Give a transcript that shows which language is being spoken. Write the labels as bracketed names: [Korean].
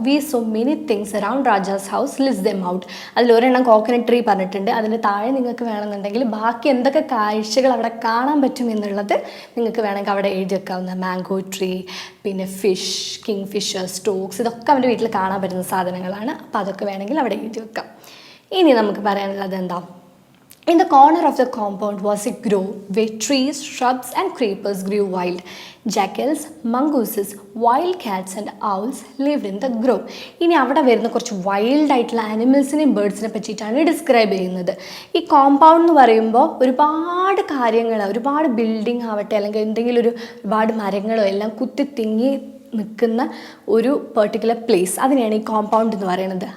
[English] We saw many things around Raja's house, list them out. [Malayalam] അതിലൊരെണ്ണം coconut tree പറഞ്ഞിട്ടുണ്ട്. അതിൻ്റെ താഴെ നിങ്ങൾക്ക് വേണമെന്നുണ്ടെങ്കിൽ ബാക്കി എന്തൊക്കെ കാഴ്ചകൾ അവിടെ കാണാൻ പറ്റും എന്നുള്ളത് നിങ്ങൾക്ക് വേണമെങ്കിൽ അവിടെ എഴുതി വെക്കാവുന്ന. മാംഗോ ട്രീ, പിന്നെ ഫിഷ്, കിങ് ഫിഷർ, സ്റ്റോക്സ്, ഇതൊക്കെ അവൻ്റെ വീട്ടിൽ കാണാൻ പറ്റുന്ന സാധനങ്ങളാണ്. അപ്പോൾ അതൊക്കെ വേണമെങ്കിൽ അവിടെ എഴുതി വെക്കാം. ഇനി നമുക്ക് പറയാനുള്ളത് എന്താ? [English] In the corner of the compound was a grove where trees, shrubs and creepers grew wild. Jackals, mongooses, wild cats and owls lived in the grove. [Malayalam] ഇനി അവിടെ വരുന്ന കുറച്ച് വൈൽഡ് ആയിട്ടുള്ള ആനിമൽസിനെയും ബേർഡ്സിനെ പറ്റിയിട്ടാണ് ഡിസ്ക്രൈബ് ചെയ്യുന്നത്. ഈ കോമ്പൗണ്ട് എന്ന് പറയുമ്പോൾ ഒരുപാട് കാര്യങ്ങൾ, ഒരുപാട് ബിൽഡിംഗ് ആവട്ടെ അല്ലെങ്കിൽ എന്തെങ്കിലും ഒരുപാട് മരങ്ങളോ എല്ലാം കുത്തി തിങ്ങി നിൽക്കുന്ന ഒരു പെർട്ടിക്കുലർ പ്ലേസ്, അതിനെയാണ് ഈ കോമ്പൗണ്ട് എന്ന് പറയുന്നത്.